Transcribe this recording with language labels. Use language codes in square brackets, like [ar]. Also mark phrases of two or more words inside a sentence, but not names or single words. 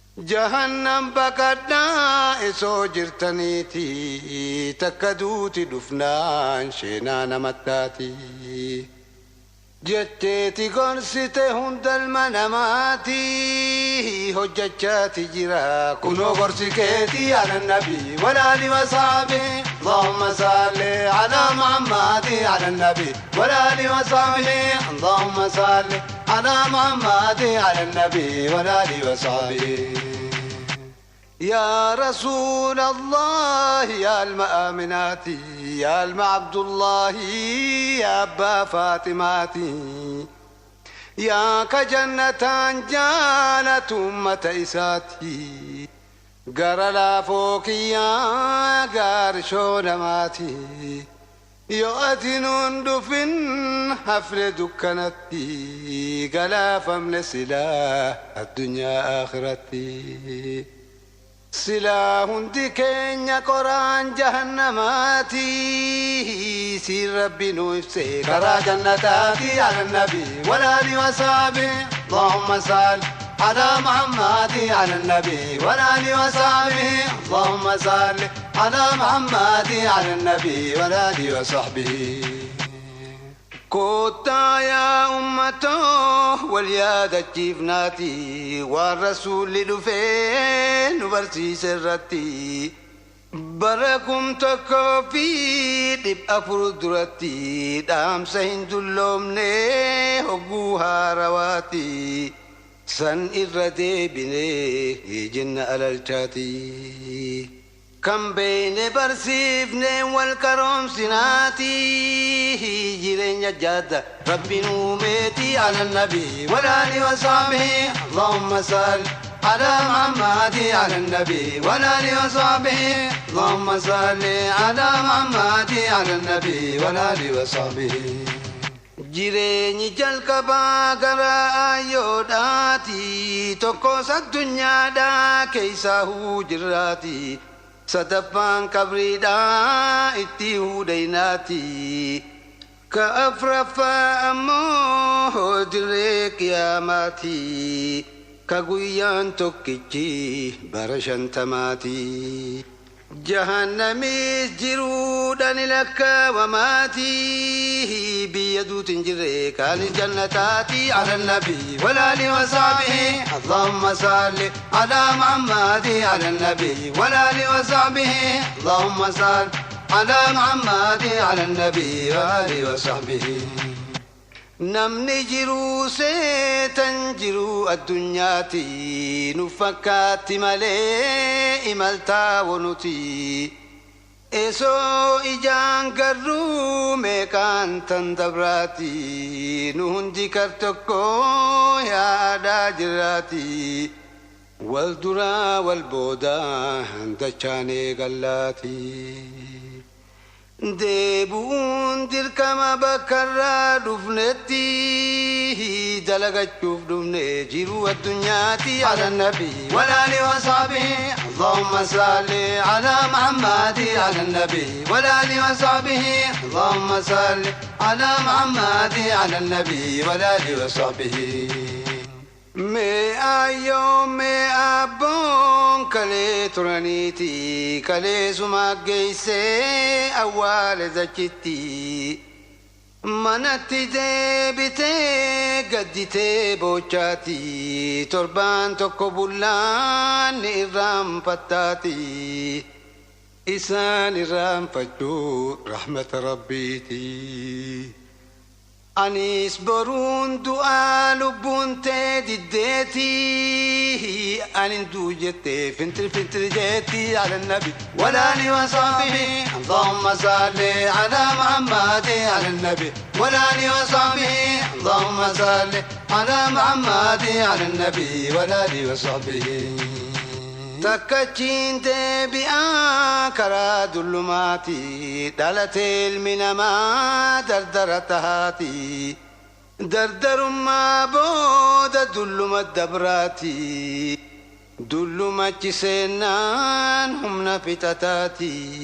[om] Jahannam baqadhaa esoo jirtaniiti, takka duuti dhufnaan sheenaa namattaati. Jetteeti gorsite hunda ilma namaati, hojjechaati jira. Kunoo gorsi keeti [ar] على النبي والآل وصحبه. اللهم صل على محمد على النبي والآل وصحبه. اللهم صل على محمد على النبي والآل وصحبه. [om] Yaa Rasuulallah, yaa ilma Aaminaati, yaa ilma Abdullaahi, yaa abbaa Faatimaati. Yaa ka jannataan jaalatu ummata isaati. Gara laafoo kiyyaa gaarshoo namaati. Yoo ati nuun dhufin hafne dukkanatti, galaafamne silaa addunyaa akhiratti. Silaa hundi keenya qoraan jahannamaati. Siin Rabbi nu ibse karaa jannataati. [ar] على النبي والآل وصحبه اللهم صل على محمد. على النبي والآل وصحبه. اللهم صل على محمد، على النبي والآل وصحبه. [om] Kootaa yaa ummatoo, wal yaadachiifnaati, waan Rasuulli dhufee nu barsiise irratti. Bara kum tokkoo fi dhib afur duratti, dhaamsa hin dulloomne hogguu haarawaati. San irra deebinee jenna alalchaati. Kan beeyne barsiifne wal karoomsinaati. Jireenya jaadda Rabbiin uumeeti. [ar] على النبي والآل وصحبه اللهم صل على محمد على النبي والآل وصحبه. اللهم صل على محمد على النبي والآل وصحبه. [om] Jireenyi jalqabaa gara aayyoodhaati, tokkos addunyaadhaa keessa huu jirraati. Sadaffaan qabriidhaa itti huu daynaati. Ka afraffaa ammoo dirree qiyaamaati. Ka guyyaan tokkichi bara shantamaati. Jahannamis jiruudhaan lakkaawamaati. Biyya duuti hin jirre kan jannataati. [ar] على النبي والآل وصحبه اللهم صل على محمد على النبي والآل وصحبه. اللهم صل على محمد على النبي والآل وصحبه. [om] Namni jiru seetan jiru addunyaati, nu fakkaatti malee imaltaa wonuti. Esoo ijaan garuu meeqaan tan dabraati, nu hundi kar tokko yaadaa jiraati. Wal duraa wal boodaa dachaanee gallaati. Deebuun dirqama bakka irraa dhufnetti, dalagachuuf dhufne jiru addunyaatti. [ar] على النبي والآل وصحبه اللهم صل على محمد. على النبي والآل وصحبه اللهم صل على محمد. على النبي والآل وصحبه. [om] Mee ayyoo, mee abboon kalee turaniiti, kalee suma geessee awwaale zachitti. Manatti deebitee gadditee boochaati, torbaan tokko bullaan ni irraanfattaati. Isaan irraanfachuu rahmata Rabbiiti. Anis boruun du'aa lubbuun tee diddeeti. Anin duu jettee fintir fintir jeetti [ar] على النبي. والآل وصحبه. اللهم صل على محمد على النبي. والآل وصحبه. اللهم صل على محمد على النبي. والآل وصحبه. [om] Takkachiin deebi'aa karaa dullumaati. Dhalate ilmi namaa dardara tahaati. Dardarummaa booda dulluma dabraati. Dullumachi seennaan humna fixataati.